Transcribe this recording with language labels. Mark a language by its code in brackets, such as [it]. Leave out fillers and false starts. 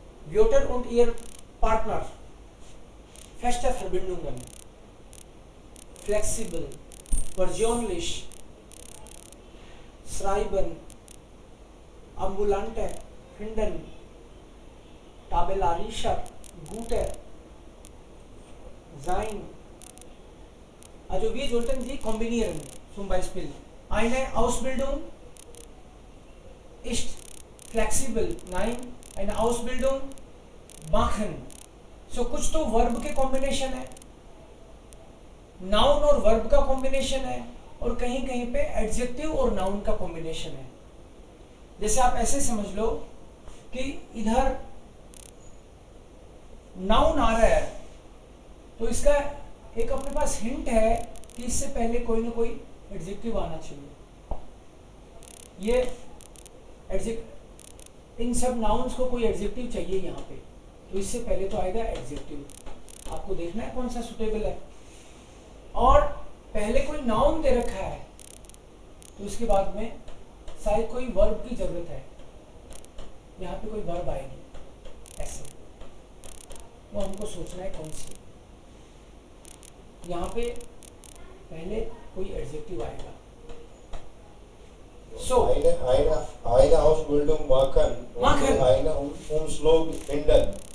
[de] Wörter und ihr Partner. Feste Verbindungen. Flexibel. Persönlich. Schreiben. Ambulante. Finden. Tabellarischer. Gute. Sein. Also wir sollten sie kombinieren. Zum Beispiel eine Ausbildung ist flexibel. Nein, eine Ausbildung machen. [hi] So कुछ तो verb के combination है, noun और verb का combination है, और कहीं कहीं पे एडजेक्टिव और नाउन का कॉम्बिनेशन है. जैसे आप ऐसे समझ लो कि इधर नाउन आ रहा है, तो इसका एक अपने पास हिंट है कि इससे पहले कोई ना कोई एडजेक्टिव आना चाहिए. ये इन सब नाउन्स को कोई एडजेक्टिव चाहिए यहाँ पे, तो इससे पहले तो आएगा एडजेक्टिव. आपको देखना है कौन सा सुटेबल है, और पहले कोई नाउन दे रखा है तो इसके बाद में शायद कोई वर्ब की जरूरत है. यहाँ पे कोई वर्ब आएगी ऐसे, वो हमको सोचना है कौन सी. यहाँ पे पहले कोई एडजेक्टिव आएगा. [de] So, eine Ausbildung machen und eine Umschulung finden.